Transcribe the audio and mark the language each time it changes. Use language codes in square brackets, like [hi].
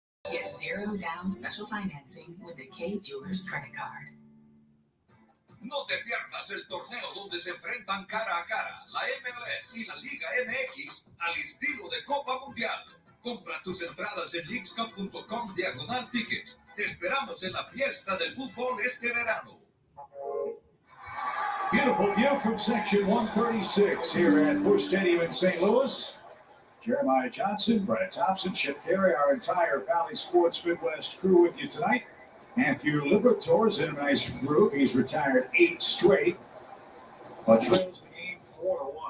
[en] Get 0 down special financing with the K Jewelers credit card. [es] No te pierdas el torneo donde se enfrentan cara a cara la MLS y la Liga MX al estilo de Copa Mundial. Compra tus entradas en leaguescup.com/tickets. Te esperamos en la fiesta del fútbol este verano. [en] Beautiful view from section 136 here at Busch Stadium in St. Louis. Jeremiah Johnson, Brett Thompson, Chip Carey, our entire Valley Sports Midwest crew with you tonight. Matthew Liberatore's in a nice groove. He's retired 8 straight, but trails the game 4-1.